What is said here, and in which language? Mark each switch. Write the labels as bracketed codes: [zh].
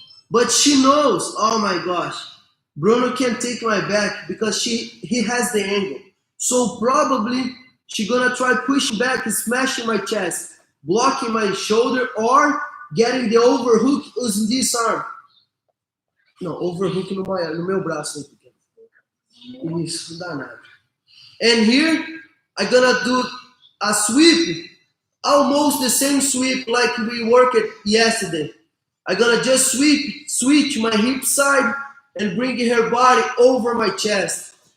[en] But she knows, oh my gosh, Bruno can take my back because he has the angle. So probably she's gonna try pushing back and smashing my chest, blocking my shoulder, or getting the overhook using this arm. [pt] Não, overhook no meu braço. Isso, não dá nada. [en] And here, I'm gonna do a sweep, almost the same sweep like we worked yesterday. I'm gonna just switch my hip side and bring her body over my chest.